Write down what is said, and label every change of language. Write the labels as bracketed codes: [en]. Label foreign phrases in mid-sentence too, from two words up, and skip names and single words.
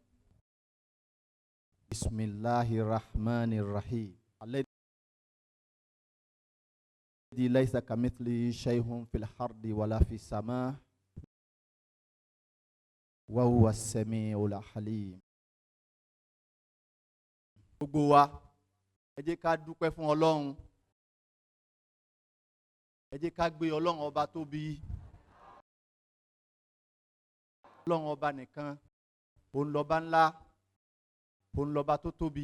[ar] بسم الله الرحمن الرحيم. الذي ليس كمثله شيء في الأرض ولا في السماء وهو السميع العليم. [yo] Gbogbo wa ẹ jẹ́ ká dúpẹ́ fún Ọlọ́run, ẹ jẹ́ ká gbé Ọlọ́run ọba tóbi. Ọlọ́run ọba nìkan, òun lọ́ba ńlá, òun lọ́ba tó tóbi.